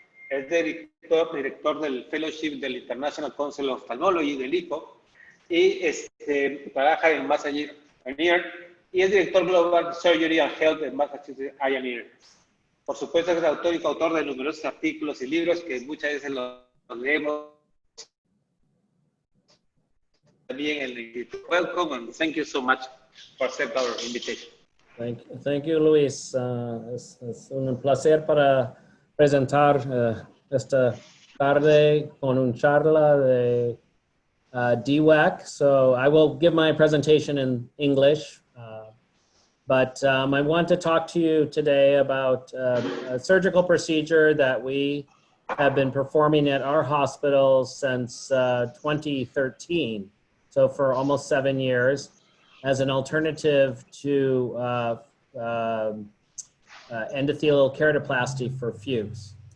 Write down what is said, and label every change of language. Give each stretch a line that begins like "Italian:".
Spanish: Es director del Fellowship del International Council of Ophthalmology, del ICO, y trabaja en Massachusetts Pioneer, y es director Global Surgery and Health en Massachusetts Pioneer. Por supuesto, es autor y coautor de numerosos artículos y libros que muchas veces los leemos también en el Injerto.
English: Welcome and thank you so much for accepting our invitation. Thank you, Luis.
Spanish: Es un placer para presentar esta tarde con una charla de Dwek.
English: So I will give my presentation in English, but I want to talk to you today about a surgical procedure that we have been performing at our hospital since 2013. So for almost 7 years, as an alternative to endothelial keratoplasty for Fuchs.